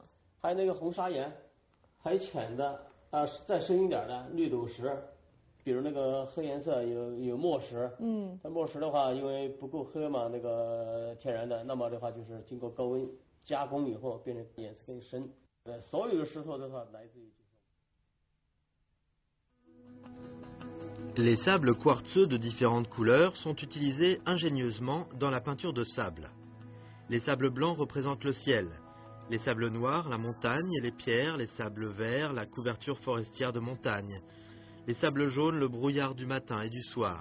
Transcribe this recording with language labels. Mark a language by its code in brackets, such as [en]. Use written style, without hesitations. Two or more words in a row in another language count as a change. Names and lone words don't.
[zh] 还有那个红砂岩，还有浅的再深一点的绿斗石，比如那个黑颜色有墨石，那墨石的话，因为不够黑嘛，那个天然的，那么的话就是经过高温加工以后，变成颜色更深。所有的石头的话，来自于。 [fr] Les sables quartzeux de différentes couleurs sont utilisés ingénieusement dans la peinture de sable. Les sables blancs représentent le ciel, les sables noirs la montagne et les pierres, les sables verts la couverture forestière de montagne, les sables jaunes le brouillard du matin et du soir.